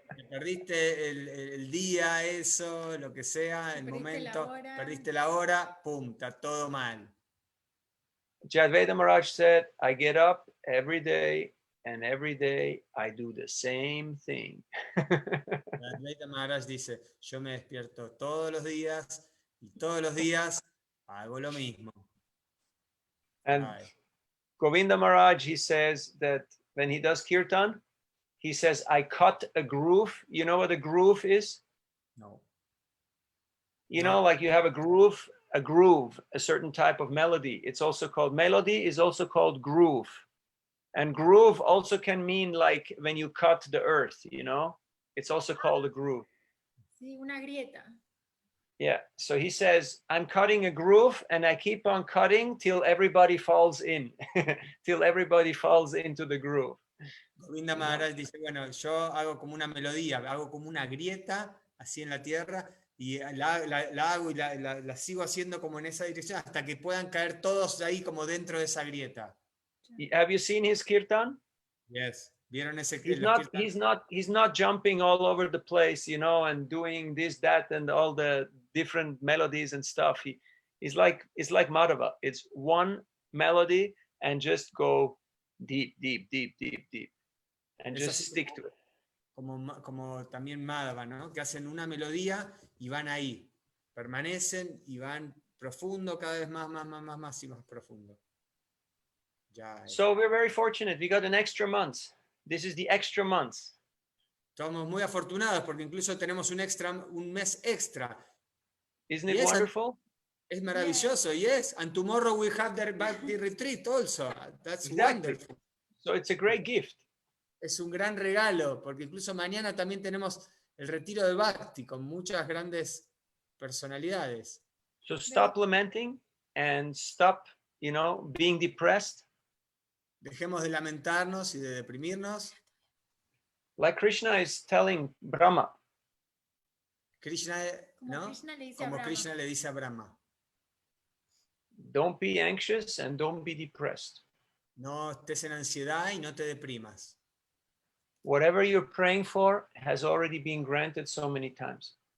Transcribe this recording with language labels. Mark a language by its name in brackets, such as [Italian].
[Spanish] Perdiste el día, eso, lo que sea, el Perdiste momento, la hora. perdiste la hora, pum, está todo mal. [English] Jadvaita Maharaj said, I get up every day and every day I do the same thing. [Spanish] Advaita Maharaj dice, yo me despierto todos los días y todos los días hago lo mismo. [English] And Ay. Govinda Maharaj, he says that when he does kirtan, he says, I cut a groove. You know what a groove is? No. You No. know, like you have a groove, a certain type of melody. It's also called, melody is also called groove. And groove also can mean like when you cut the earth, you know, it's also called a groove. [Spanish] Sí, una grieta. [English] Yeah, so he says, I'm cutting a groove and I keep on cutting till everybody falls in, till everybody falls into the groove. [Spanish] Govinda Maharaj dice, bueno, yo hago como una melodía, hago como una grieta así en la tierra y la hago y la sigo haciendo como en esa dirección hasta que puedan caer todos ahí como dentro de esa grieta. [English] Have you seen his kirtan? Yes. [Spanish] ¿Vieron ese [English] He's not jumping all over the place, you know, and doing this, that, and all the different melodies and stuff. It's like Madhava. It's one melody and just go deep, deep, deep, deep, deep, and just stick to it. [Spanish] Como también Madhava, ¿no? Que hacen una melodía y van ahí, permanecen y van profundo, cada vez más y más profundo. [English] So we're very fortunate. We got an extra month. This is the extra month. [Spanish] Estamos muy afortunados porque incluso tenemos un mes extra. [English] Isn't it wonderful? [Spanish] Es maravilloso, yes. [English] And tomorrow we have the retreat also. That's exactly. Wonderful. So it's a great gift. [Spanish] Es un gran regalo, porque incluso mañana también tenemos el retiro de Bhakti con muchas grandes personalidades. [English] So stop lamenting and stop, you know, being depressed. [Spanish] Dejemos de lamentarnos y de deprimirnos. [English] Like Krishna is telling Brahma. [Spanish] Krishna, ¿no? Como Krishna le dice a Brahma. [English] Don't be anxious and don't be depressed. [Spanish] No estés en ansiedad y no te deprimas. [English] Whatever you're praying for has already been granted so many times.